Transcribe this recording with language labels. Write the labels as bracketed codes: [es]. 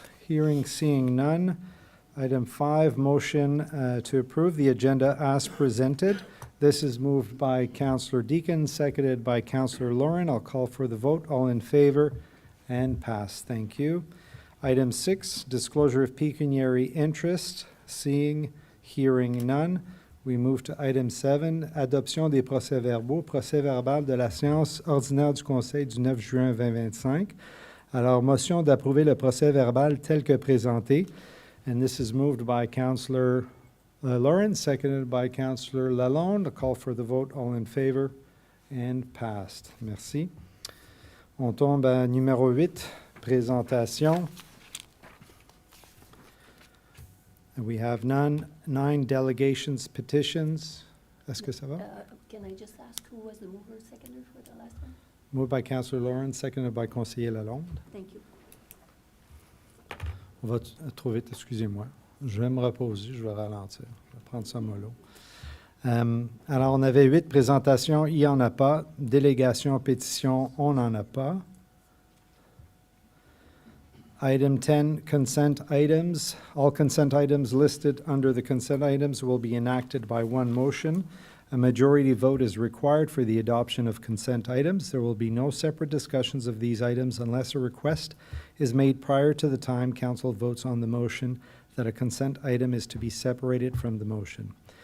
[en] Hearing, seeing none. Item 5, motion to approve the agenda as presented. This is moved by Councillor Deacon, seconded by Councillor Lauren. I'll call for the vote. All in favor and pass. Thank you. Item 6, disclosure of pecuniary interest. Seeing, hearing none. We move to item 7, [fr] adoption des procès-verbaux, procès-verbal de la séance ordinaire du Conseil du 9 juin 2025. Alors, motion d'approuver le procès-verbal tel que présenté. [en] And this is moved by Councillor Lawrence, seconded by Councillor Lalonde. A call for the vote, all in favor, and passed. [fr] Merci. On tombe à numéro 8, présentation. [en] We have none. 9 delegations, petitions. [fr] Est-ce que ça va? [en] Can I just ask who was the mover seconder for the last one? Moved by Councillor Lawrence, seconded by Conseiller Lalonde. Thank you. [fr] On va trop vite, excusez-moi. Je vais me reposer, je vais ralentir. Je vais prendre ça mollo. Alors, on avait 8 présentations, il n'y en a pas. Délégation, pétition, on n'en a pas. [en] Item 10, consent items. All consent items listed under the consent items will be enacted by one motion. A majority vote is required for the adoption of consent items. There will be no separate discussions of these items unless a request is made prior to the time Council votes on the motion that a consent item is to be separated from the motion.